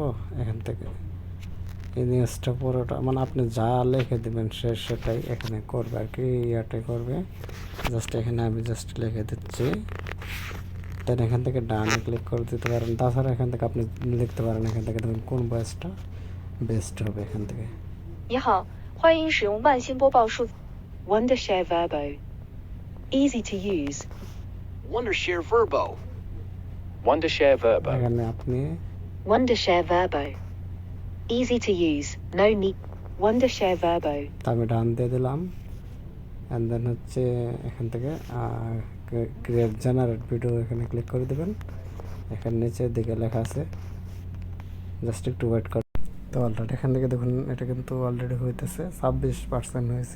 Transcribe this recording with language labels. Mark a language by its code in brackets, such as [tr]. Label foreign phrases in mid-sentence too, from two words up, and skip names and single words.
[bn] এখান থেকে এই নিউজটা পুরোটা মানে আপনি যা লিখে দেবেন সে সেটাই এখানে করবে আর কি, ইয়াটাই করবে। জাস্ট এখানে আমি জাস্ট লিখে দিচ্ছি, দেন এখান থেকে ডানে ক্লিক করে দিতে পারেন। তাছাড়া এখান থেকে আপনি লিখতে পারেন এখান থেকে দেখুন কোন ভয়েসটা বেস্ট হবে এখান থেকে। [zh] 你好，欢迎使用万星播报数字 Wondershare Verbo. [en] Easy to use. Wondershare Verbo. Wondershare Verbo. [bn] এখানে আপনি [en] Wondershare Verbo. Easy to use. No need. Wondershare Verbo. [bn] আমি ডান দিয়ে দিলাম, [en] and then [bn] হচ্ছে এখান থেকে [en] create generate video [bn] এখানে ক্লিক করে দেবেন। এখানে নিচের দিকে লেখা আছে, জাস্ট একটু ওয়েট কর। তো অলরেডি এখান থেকে দেখুন এটা কিন্তু অলরেডি হইতেছে 26% হয়েছে।